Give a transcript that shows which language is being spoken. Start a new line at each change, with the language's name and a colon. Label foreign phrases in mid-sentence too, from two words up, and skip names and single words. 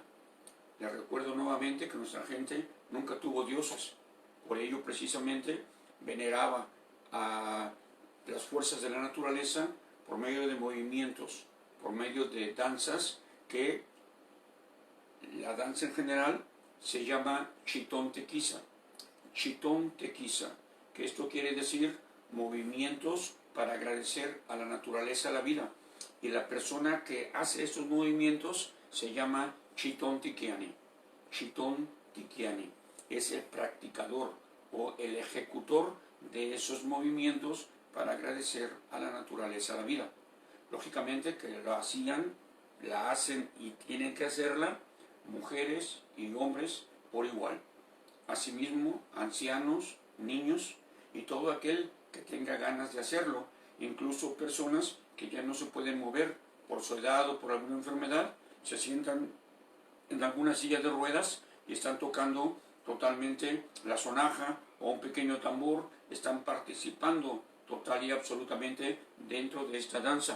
Spanish: Les recuerdo nuevamente que nuestra gente nunca tuvo dioses, por ello precisamente veneraba a las fuerzas de la naturaleza por medio de movimientos, por medio de danzas, que la danza en general se llama
Nahuatl languages: chitón tequiza,
Spanish: que esto quiere decir movimientos para agradecer a la naturaleza, a la vida. Y la persona que hace estos movimientos se llama
Nahuatl languages: chitón tiquiani. Chitón tiquiani
Spanish: es el practicador o el ejecutor de esos movimientos para agradecer a la naturaleza, a la vida. Lógicamente que lo hacían, la hacen y tienen que hacerla mujeres y hombres por igual. Asimismo, ancianos, niños y todo aquel que tenga ganas de hacerlo, incluso personas que ya no se pueden mover por su edad o por alguna enfermedad, se sientan en alguna silla de ruedas y están tocando totalmente la sonaja o un pequeño tambor, están participando total y absolutamente dentro de esta danza.